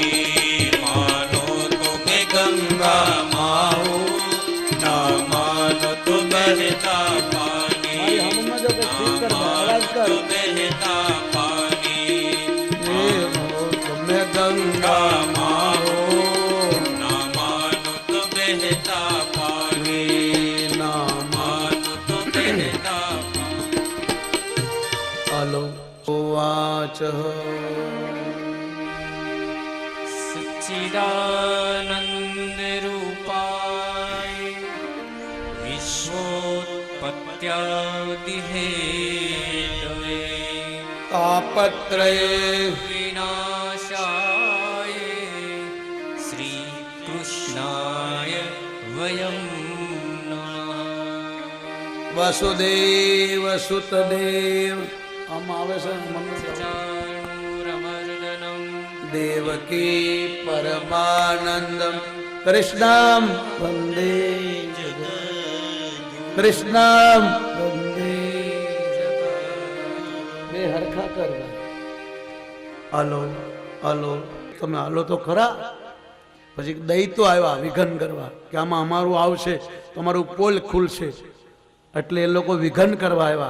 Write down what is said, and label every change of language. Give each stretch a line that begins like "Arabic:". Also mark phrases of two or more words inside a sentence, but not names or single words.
Hindi: मानो तुम गंगा माँ हो, ना मानो तो बहता पानी, तो बहता पानी. मैं गंगा माँ हो, ना मानो तो बहता पानी, ना मानो तो बहता पानी.
Gujarati: હાલો વાચ
Sanskrit: सच्चिदानंद रूपाय विश्वोत्पत्त्यादि हेतवे, तापत्रये विनाशाय श्री कृष्णाय वयं नमः. वसुदेव सुतदेव
Gujarati: આમ આવે છે મંત્ર.
Sanskrit: चाणूरमर्दनं देवकी परमानंदम कृष्णं वंदे कृष्णं वंदे.
Gujarati: બે હરખા કરવા. હાલો હાલો, તમે હાલો તો ખરા. પછી દૈતો આવ્યા વિઘન કરવા કે આમાં અમારું આવશે, તમારું પોલ ખુલશે, એટલે એ લોકો વિઘન કરવા આવ્યા.